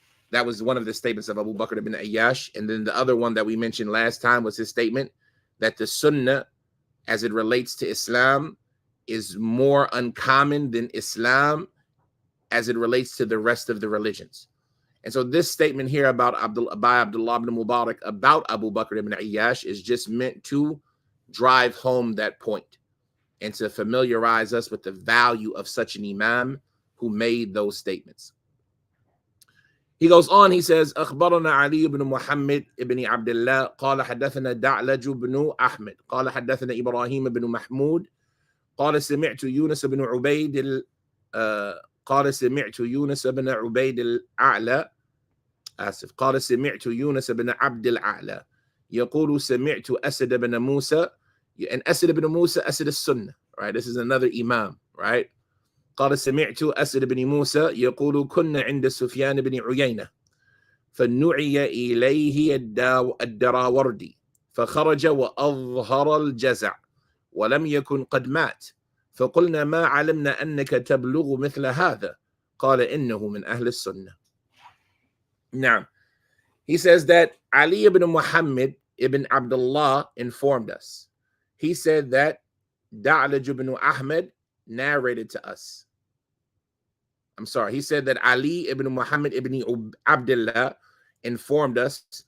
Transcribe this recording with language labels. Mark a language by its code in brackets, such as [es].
[en] That was one of the statements of Abu Bakr ibn Ayyash. And then the other one that we mentioned last time was his statement that the Sunnah, as it relates to Islam, is more uncommon than Islam as it relates to the rest of the religions. And so this statement here about by Abdullah ibn Mubarak about Abu Bakr ibn Ayyash is just meant to drive home that point and to familiarize us with the value of such an imam who made those statements. He goes on, he says, [ar] أخبرنا علي بن محمد بن عبد الله قال حدثنا دعلج بن أحمد قال حدثنا إبراهيم بن محمود قال سمعت يونس بن عبيد قال سمعت يونس بن عبيد الأعلى قال سمعت يونس بن عبد الأعلى يقول سمعت أسد بن موسى, [en] and Asad ibn Musa, Asad al-Sunnah, right? This is another imam, right? [ar] قال سمعت أسد بن موسى يقول كنا عند سفيان بن عيينة فنعي إليه الدراوردي فخرج وأظهر الجزع ولم يكن قد مات فقلنا ما علمنا أنك تبلغ مثل هذا قال إنه من أهل السنة. [en] Now, he says that Ali ibn Muhammad ibn Abdullah informed us. He said that Da'laj ibn Ahmed narrated to us. I'm sorry. He said that Ali ibn Muhammad ibn Abdullah informed us.